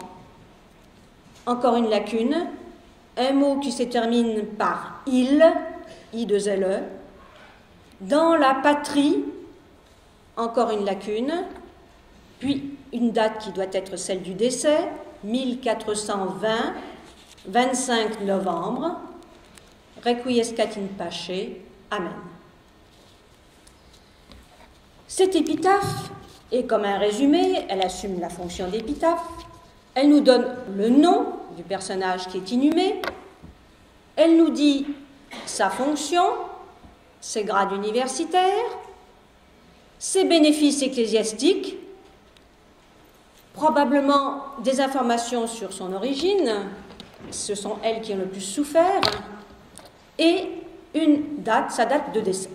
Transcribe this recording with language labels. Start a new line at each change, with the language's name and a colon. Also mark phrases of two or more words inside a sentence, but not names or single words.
French: Encore une lacune, un mot qui se termine par il, I2LE, dans la patrie, encore une lacune, puis une date qui doit être celle du décès, 1420, 25 novembre,
Latin: Requiescat in pace,
French: Amen. Cette épitaphe est comme un résumé, elle assume la fonction d'épitaphe, elle nous donne le nom du personnage qui est inhumé, elle nous dit sa fonction, ses grades universitaires, ses bénéfices ecclésiastiques, probablement des informations sur son origine, ce sont elles qui ont le plus souffert, et une date, sa date de décès.